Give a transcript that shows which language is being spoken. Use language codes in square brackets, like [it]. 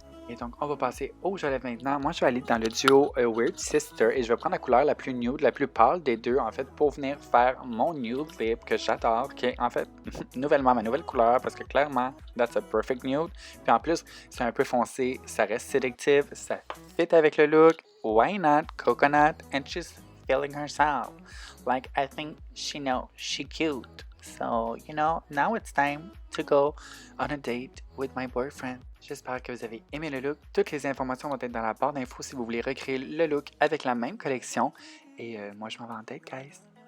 [fr] Et donc, on va passer au rouge à lèvres maintenant. Moi, je vais aller dans le duo Weird Sister et je vais prendre la couleur la plus nude, la plus pâle des deux, en fait, pour venir faire mon nude lip que j'adore, qui est en fait nouvellement ma nouvelle couleur parce que clairement, [en] that's a perfect nude. [fr] Puis en plus, c'est un peu foncé, ça reste sélectif, ça fit avec le look. [en] Why not coconut? And she's feeling herself. Like, I think she knows she cute. So, you know, now it's time to go on a date with my boyfriend. [fr] J'espère que vous avez aimé le look. Toutes les informations vont être dans la barre d'infos si vous voulez recréer le look avec la même collection. Et moi, je m'en vais en date, guys.